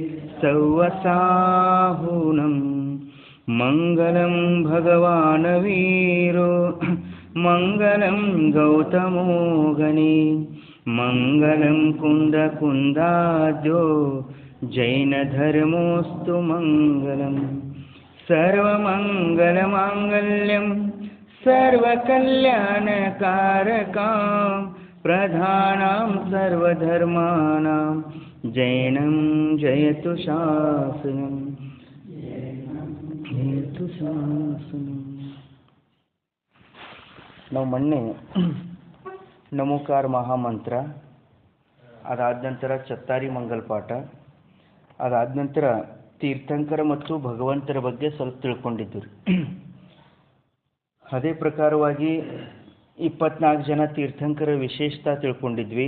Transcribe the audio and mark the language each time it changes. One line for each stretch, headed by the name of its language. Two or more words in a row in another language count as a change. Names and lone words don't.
Sanskrit: सव्वसाहुनं मङ्गलं भगवान् वीरो मङ्गलं गौतमो गणे मङ्गलं कुन्दकुन्दाद्यो जैनधर्मोऽस्तु मङ्गलं सर्वमङ्गलमाङ्गल्यं सर्वकल्याणकारकां प्रधानां सर्वधर्माणां जैनं जयतु शासनं जयतु शासनं.
Kannada: ನಾವು ಮೊನ್ನೆ ನಮೋಕಾರ ಮಹಾಮಂತ್ರ, ಅದಾದ ನಂತರ ಚತ್ತಾರಿ ಮಂಗಲ ಪಾಠ, ಅದಾದ ನಂತರ ತೀರ್ಥಂಕರ ಮತ್ತು ಭಗವಂತರ ಬಗ್ಗೆ ಸ್ವಲ್ಪ ತಿಳ್ಕೊಂಡಿದ್ದೀವಿ. ಅದೇ ಪ್ರಕಾರವಾಗಿ 24 ಜನ ತೀರ್ಥಂಕರ ವಿಶೇಷತಾ ತಿಳ್ಕೊಂಡಿದ್ವಿ.